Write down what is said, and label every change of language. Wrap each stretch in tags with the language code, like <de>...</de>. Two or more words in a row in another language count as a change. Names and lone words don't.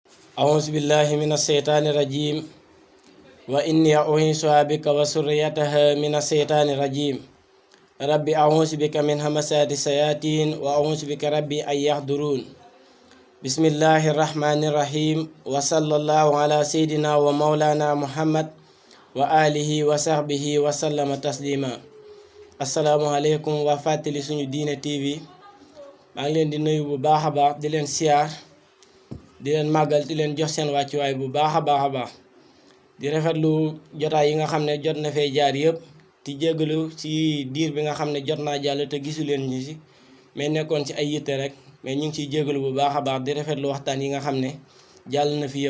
<ar>أعوذ بالله من الشيطان الرجيم وإني أعيذها بك وذريتها من الشيطان الرجيم ربي أعوذ بك من همزات الشياطين وأعوذ بك ربي أن يحضرون بسم الله الرحمن الرحيم وصلى الله على سيدنا ومولانا محمد وآله وصحبه وسلم تسليما السلام عليكم وفاتلي سونو دين TV</ar> <wo>maa ngi leen di nuyu bu baax a baax di leen siyaar di leen màggal di leen jox seen wàccuwaay bu baax a baax di rafetlu jotaay yi nga xam ne jot na fee jaar yëpp di jégalu ci diir bi nga xam ne jot naa jàll te gisu leen ñu si mais nekkoon ci ay yitte rek mais ñu ngi ciy jégalu bu baax a baax di rafetlu waxtaan yi nga xam ne jàll na fi yëpp.</wo>